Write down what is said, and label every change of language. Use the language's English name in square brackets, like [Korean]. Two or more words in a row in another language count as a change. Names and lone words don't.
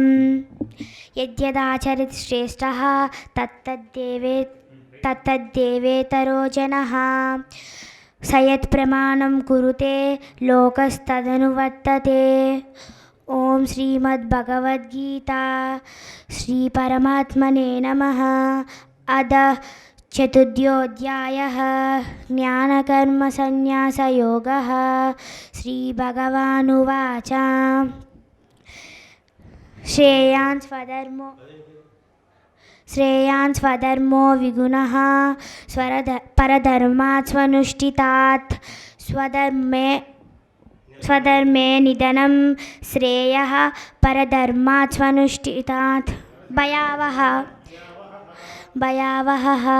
[Sanskrit] యద్యదాచరతి శ్రేష్టః తత్తద్దేవేతరో జనః. స యత్ ప్రమాణం కురుతే లోకస్తదను వర్తతే. ఓం శ్రీమద్భగవద్గీత శ్రీ పరమాత్మనే నమః. అథ चतुर्थोऽध्यायः ज्ञानकर्मसन्न्यासयोगः। श्रीभगवानुवाच श्रेयान् स्वधर्मो विगुणः परधर्मात् स्वनुष्ठितात् स्वधर्मे निधनं श्रेयः परधर्मात् स्वनुष्ठितात् भयावहः।